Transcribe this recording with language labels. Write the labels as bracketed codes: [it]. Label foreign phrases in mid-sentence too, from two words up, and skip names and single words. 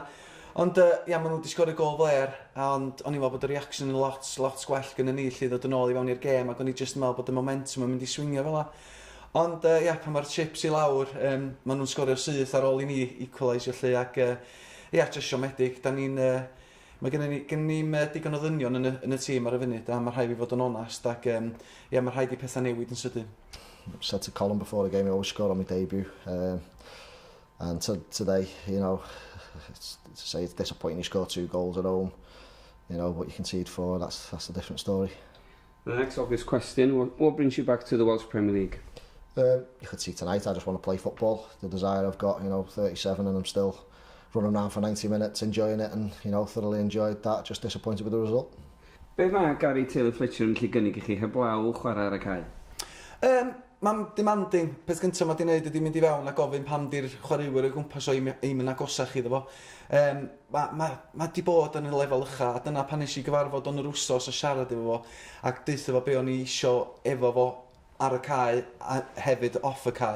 [cy] Ond ia, maen nhw wedi sgorio gol fler, ond o'n i'n meddwl bod y reaction yn lot gwell gyda ni lle ddod yn ôl i fewn i'r gêm ac o'n i jyst yn meddwl bod y momentum yn mynd i swingio fel la. Ond ia, pan mae'r chips i lawr, maen nhw'n sgorio syth ar ôl i ni equalisio lle ac ia, jyst siomedig. Mae gen ni digon o ddynion yn y tîm ar y funud a mae rhaid i fod yn onast ac ia, mae rhaid i pethau newid yn sydyn. [en] Said to Colin before the game, I always scored on my debut. And today, you know, it's disappointing you score 2 goals at home. You know, what you concede 4, that's a different story. The next obvious question, what brings you back to the Welsh Premier League? You could see tonight, I just want to play football. The desire I've got, you know, 37 and I'm still running around for 90 minutes, enjoying it and, you know, thoroughly enjoyed that, just disappointed with the result. [cy] Be mae Gary Taylor Fletcher yn gallu gynnig i chi heblaw chwarae ar y cae? Mae'n demanding. Peth gyntaf mae di wneud ydi mynd i fewn a gofyn pam di'r chwaraewyr o gwmpas o im yn agosach iddo fo. Mae di bod yn y lefel ucha, a dyna pan nes i gyfarfod o'n yr wsos a siarad efo fo, ac deutho fo be o'n i isio efo fo ar y cae a hefyd off y cae.